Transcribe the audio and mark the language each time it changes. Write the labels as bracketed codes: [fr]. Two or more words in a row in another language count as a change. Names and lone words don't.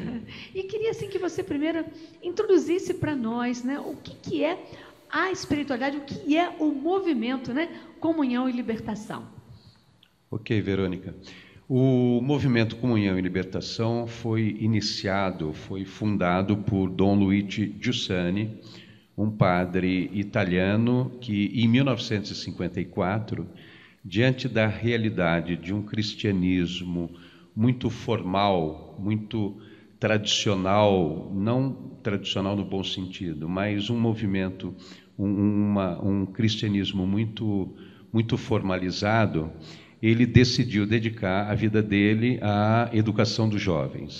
[pt] E queria assim, que você primeiro introduzisse para nós, né, o que é a espiritualidade, o que é o movimento, né, Comunhão e Libertação. Ok, Verônica. O movimento Comunhão e Libertação foi fundado por Dom Luigi Giussani, um padre italiano que, em 1954, diante da realidade de um cristianismo muito formal, muito tradicional, não tradicional no bom sentido, mas um movimento, um cristianismo muito formalizado, ele decidiu dedicar a vida dele à educação dos jovens.